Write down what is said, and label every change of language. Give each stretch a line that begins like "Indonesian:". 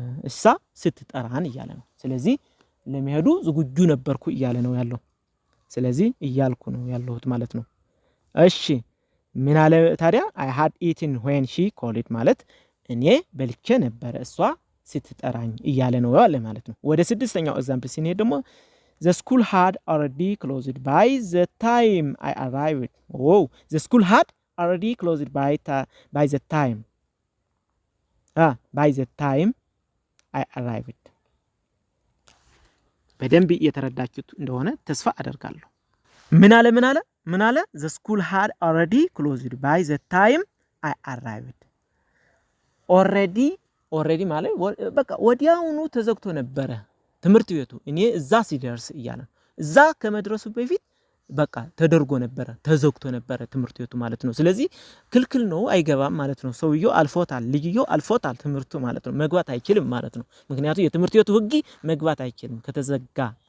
Amharic: እሷ ስትጠራን ይያለ ነው ስለዚህ ለመሄዱ ዝግጁ ነበርኩ ይያለ ነው ያለው ስለዚህ ይያልኩ ነው ያለሁት ማለት ነው እሺ ምን አለ ታዲያ
English: I had eaten when she called
Amharic: ማለት እኔ በልቼ ነበር እሷ ስትጠራኝ ይያለ ነው ያለ ማለት ነው ወደ ስድስተኛው ኤግዛምፕል ሲኔድ ደግሞ
English: The school had already closed by the time I arrived. Oh, the school had already closed by the time. By the time I arrived.
Amharic: በደንብ እየተረዳችሁት እንደሆነ ተስፋ አደርጋለሁ ምን አለ
English: The school had already closed by the time I arrived.
Amharic: already ማለት በቃ ወዲያውኑ ተዘግቶ ነበር ትምህርት ቤቱ እኔ እዛ ሲደርስ ይያለ እዛ ከመድረሱ በፊት በቃ ተደርጎ ነበር ተዘግቶ ነበር ትምህርት ቤቱ ማለት ነው ስለዚህ ክልክል ነው አይገባም ማለት ነው ሰውየው አልፎታል ትምህርቱ ማለት ነው መግባት አይችልም ማለት ነው ምክንያቱም የትምህርት ቤቱ ህግ መግባት አይችልም ከተዘጋ